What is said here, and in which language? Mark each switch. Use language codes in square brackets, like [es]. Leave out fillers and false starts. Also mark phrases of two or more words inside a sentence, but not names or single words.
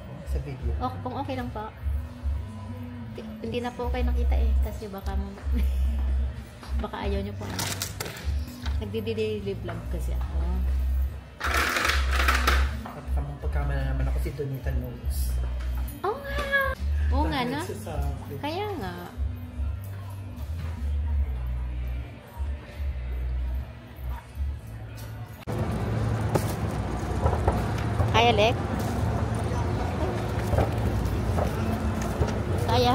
[tl] sa video. Oh, kung okay lang po. Hindi na po kayo nakita eh. Kasi baka baka ayaw nyo po. Nagdi- [en] daily vlog [tl] kasi ako. Pagkamala naman ako si Donita Knows. Oo nga! Oo nga, no? Kaya nga. Kaya, Lek? Kaya.